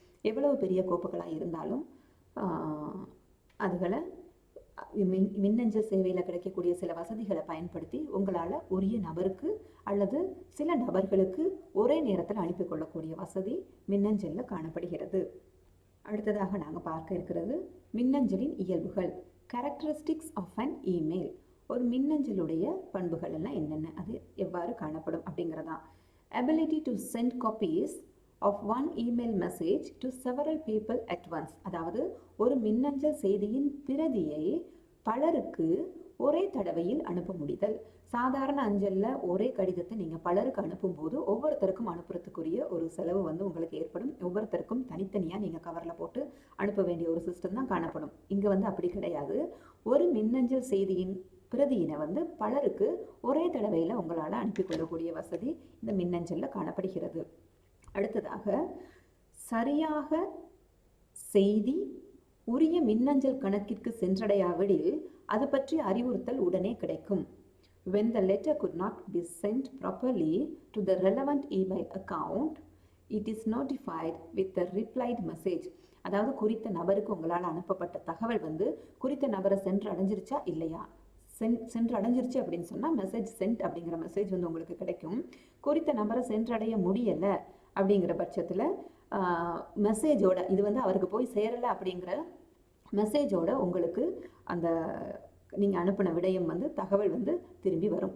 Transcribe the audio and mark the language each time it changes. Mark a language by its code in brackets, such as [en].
[ta] எவ்வளவு பெரிய கோப்புகளாக இருந்தாலும் அதுகளை மின்னஞ்சல் சேவையில் கிடைக்கக்கூடிய சில வசதிகளை பயன்படுத்தி உங்களால் உரிய நபருக்கு அல்லது சில நபர்களுக்கு ஒரே நேரத்தில் அனுப்பி கொள்ளக்கூடிய வசதி மின்னஞ்சலில் காணப்படுகிறது. அடுத்ததாக நாங்கள் பார்க்க இருக்கிறது மின்னஞ்சலின் இயல்புகள், [en] Characteristics of an email. [ta] ஒரு மின்னஞ்சலுடைய பண்புகள் எல்லாம் என்னென்ன, அது எவ்வாறு காணப்படும் அப்படிங்கிறதான். [en] ability to send copies of one email message to several people at once. [ta] அதாவது ஒரு மின்னஞ்சல் செய்தியின் பிரதியை பலருக்கு ஒரே தடவையில் அனுப்ப முடிதல். சாதாரண அஞ்சலில் ஒரே கடிதத்தை நீங்கள் பலருக்கு அனுப்பும்போது ஒவ்வொருத்தருக்கும் அனுப்புறதுக்குரிய ஒரு செலவு உங்களுக்கு ஏற்படும். ஒவ்வொருத்தருக்கும் தனித்தனியாக நீங்கள் கவரில் போட்டு அனுப்ப வேண்டிய ஒரு சிஸ்டம் தான் காணப்படும். இங்கே அப்படி கிடையாது. ஒரு மின்னஞ்சல் செய்தியின் பிரதியினை பலருக்கு ஒரே தடவையில் உங்களால் அனுப்பி கொள்ளக்கூடிய வசதி இந்த மின்னஞ்சலில் காணப்படுகிறது. அடுத்ததாக சரியாக செய்தி உரிய மின்னஞ்சல் கணக்கிற்கு சென்றடையாவிடில் அது பற்றி அறிவுறுத்தல் உடனே கிடைக்கும். [en] When the letter could not be sent properly to the relevant email account, it is notified with the replied message. [ta] அதாவது குறித்த நபருக்கு உங்களால் அனுப்பப்பட்ட தகவல் குறித்த நபரை சென்று அடைஞ்சிருச்சா இல்லையா, சென்று அடைஞ்சிருச்சு அப்படின்னு சொன்னால் மெசேஜ் சென்ட் அப்படிங்கிற மெசேஜ் உங்களுக்கு கிடைக்கும். குறித்த நபரை சென்றடைய முடியலை அப்படிங்கிற பட்சத்தில் மெசேஜோட இது அவருக்கு போய் சேரலை அப்படிங்கிற மெசேஜோட உங்களுக்கு அந்த நீங்கள் அனுப்பின விடயம் தகவல் திரும்பி வரும்.